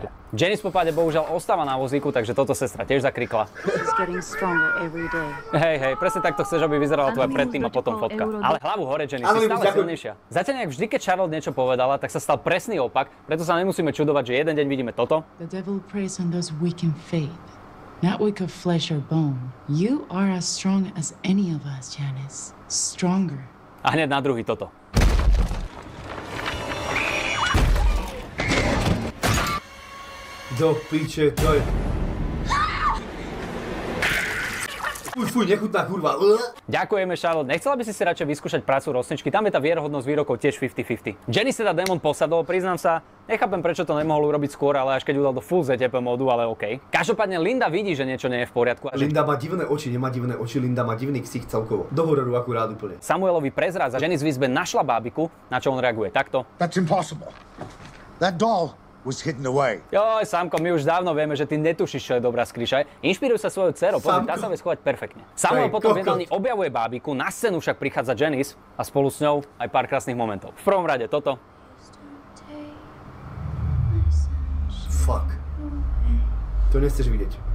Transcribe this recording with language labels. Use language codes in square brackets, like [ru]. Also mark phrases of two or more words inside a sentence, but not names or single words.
[sk] Janice po páde bohužiaľ ostáva na vozíku, takže toto sestra tiež zakrikla. Hej, presne takto chceš, aby vyzerala tvoja predtým a potom fotka. Ale hlavu hore, Janice, si stále silnejšia. Zatiaľ nejak vždy, keď Charlotte niečo povedala, tak sa stal presný opak, preto sa nemusíme čudovať, že jeden deň vidíme toto. [en] The devil preys on those weak in faith, not weak of flesh or bone. You are as strong as any of us, Janice. Stronger. [sk] A hneď na druhý toto. Do piče, to je... Fuj, nechutná kurva. Ďakujeme, Charlotte. Nechcela by si radšej vyskúšať prácu Rosničky? Tam je tá vierohodnosť výrokov tiež 50-50. Janice teda démon posadol, priznám sa, nechápem, prečo to nemohol urobiť skôr, ale až keď udal do full ZTP módu, ale OK. Každopádne Linda vidí, že niečo nie je v poriadku. Linda má divné oči, nemá divné oči, Linda má divný ksich celkovo. Do hororu akurát úplne. Samuelovi prezrádza, Janice v izbe našla bábiku, na čo on reaguje takto. [en] That's impossible. That doll was hidden away. [sk] Joj, Samko, my už dávno vieme, že ty netušíš, čo je dobrá skryša. Inšpiruj sa svojou dcerou, pozri, tá sa vie schovať perfektne. Samuel potom v jedálni objavuje bábiku, na scénu však prichádza Janice a spolu s ňou aj pár krásnych momentov. V prvom rade toto. Fuck. To nechceš vidieť.